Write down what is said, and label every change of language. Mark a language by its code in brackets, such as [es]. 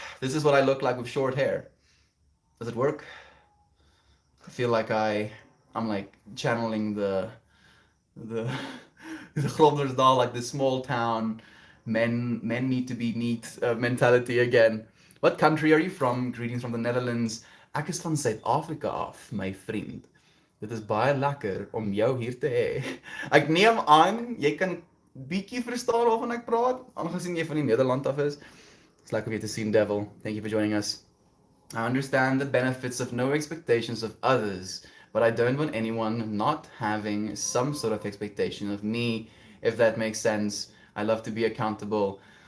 [en] This is what I look like with short hair. Does it work? I feel like I'm like channeling the the Groblersdal, like the small town men need to be neat mentality again. What country are you from? Greetings from the Netherlands. [af] Ek is van Suid-Afrika af, my vriend. Dit is baie lekker om jou hier te hê. Ek neem aan jy kan bietjie verstaan waarvan ek praat, aangesien jy van die Nederland af is. It's lekker om jou te sien, Devil. [en] Thank you for joining us. I understand the benefits of no expectations of others, but I don't want anyone not having some sort of expectation of me, if that makes sense. I love to be accountable.